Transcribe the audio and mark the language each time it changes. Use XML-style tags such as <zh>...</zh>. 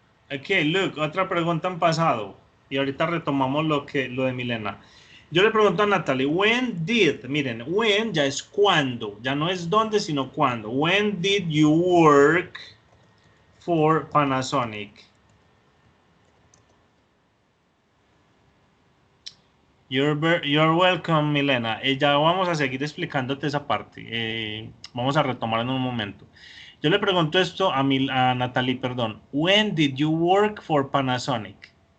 <en>Okay, look,</en> <es>otra pregunta en pasado. Y ahorita retomamos lo de Milena. Yo le pregunto a Natalie,</es> <en>when did,</en> <es>miren, when ya es cuando, ya no es dónde, sino cuándo.</es> <en>When did you work for Panasonic? You're welcome, Milena.</en> <es>Ya vamos a seguir explicándote esa parte. Vamos a retomar en un momento. Yo le pregunto esto a Natalie, perdón.</es> <en>When did you work for Panasonic?</en>